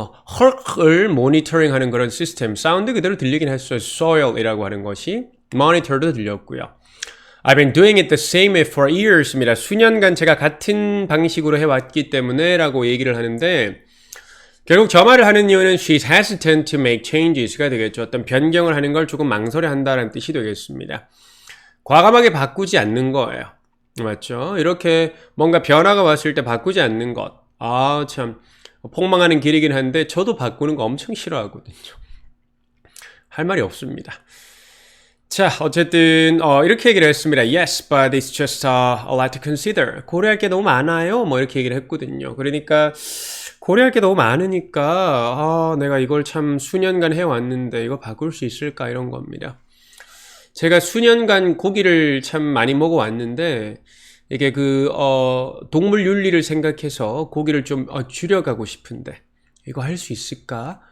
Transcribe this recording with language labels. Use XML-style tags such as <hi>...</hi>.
<ko>흙을 모니터링하는 그런 시스템. 사운드 그대로 들리긴 했어요. soil이라고 하는 것이 monitor도 들렸고요.</ko> <en>I've been doing it the same way for years</en> <ko>입니다. 수년간 제가 같은 방식으로 해왔기 때문에 라고 얘기를 하는데 결국 저 말을 하는 이유는</ko> <en>she's hesitant to make changes</en> <ko>가 되겠죠. 어떤 변경을 하는 걸 조금 망설여한다는 뜻이 되겠습니다. 과감하게 바꾸지 않는 거예요. 맞죠? 이렇게 뭔가 변화가 왔을 때 바꾸지 않는 것. 참 폭망하는 길이긴 한데 저도 바꾸는 거 엄청 싫어하거든요. 할 말이 없습니다. 자, 어쨌든 이렇게 얘기를 했습니다.</ko> <en>Yes, but it's just a lot to consider.</en> <ko>고려할 게 너무 많아요. 뭐 이렇게 얘기를 했거든요. 그러니까 고려할 게 너무 많으니까 내가 이걸 참 수년간 해왔는데 이거 바꿀 수 있을까 이런 겁니다. 제가 수년간 고기를 참 많이 먹어왔는데 이게 동물 윤리를 생각해서 고기를 좀 줄여가고 싶은데 이거 할 수 있을까?</ko>